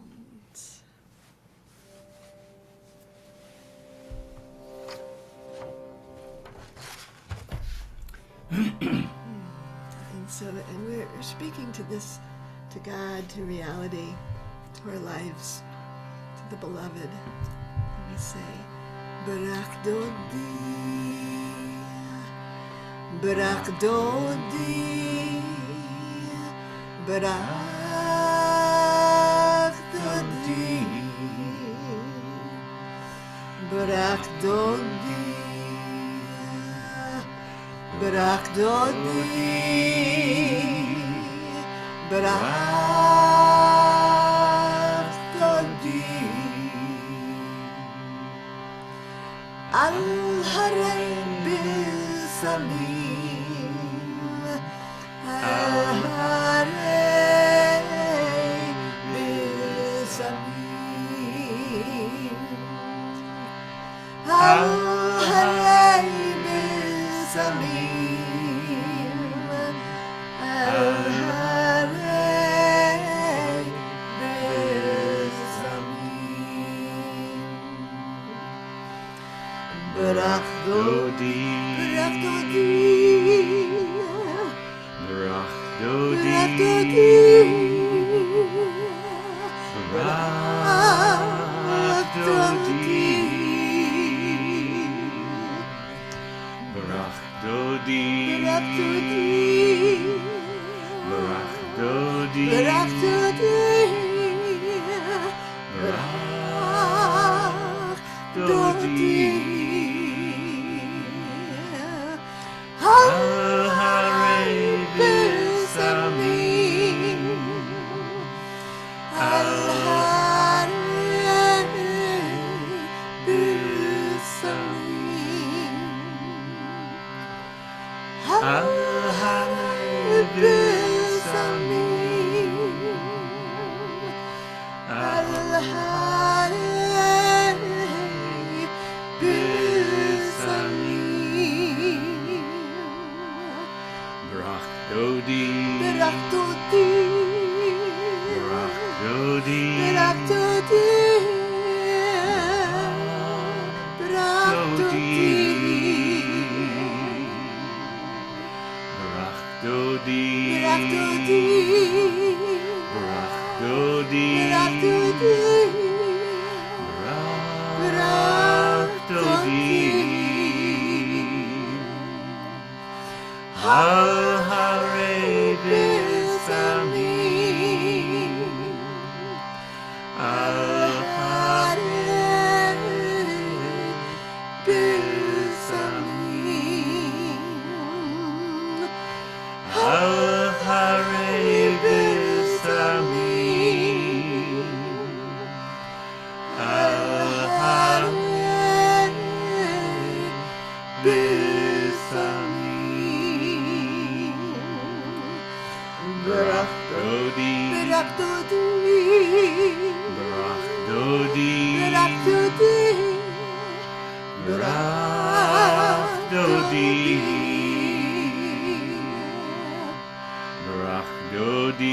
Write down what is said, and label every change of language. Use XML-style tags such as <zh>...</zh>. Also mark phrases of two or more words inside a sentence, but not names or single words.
<en>And we're speaking to this, to God, to reality, to our lives, to the beloved. And we say,</en> <he>ברח דודי ברח דודי, ברח דודי ברח דודי, ברח דודי ברח דודי, על הרי בשמים על הרי בשמים על הרי בשמים על הרי בשמים על הרי בשמים ברח דודי ברח דודי, ברח דודי, ברח דודי, ברח דודי ברח דודי, ברח דודי, ברח דודי, ברח דודי, ברח דודי, Al Haray בשמים על הרי בשמים, על הרי בשמים על הרי בשמים, ברח דודי, ברח דודי, ברח דודי, ברח דודי ברח דודי, ברח דודי, ברח דודי, ברח דודי, ברח דודי, ברח דודי, על הרי בשמים על הרי Samim, על הרי בשמים על הרי בשמים ברח דודי, ברח דודי, ברח דודי, ברח דודי, ברח דודי ברח דודי,</he>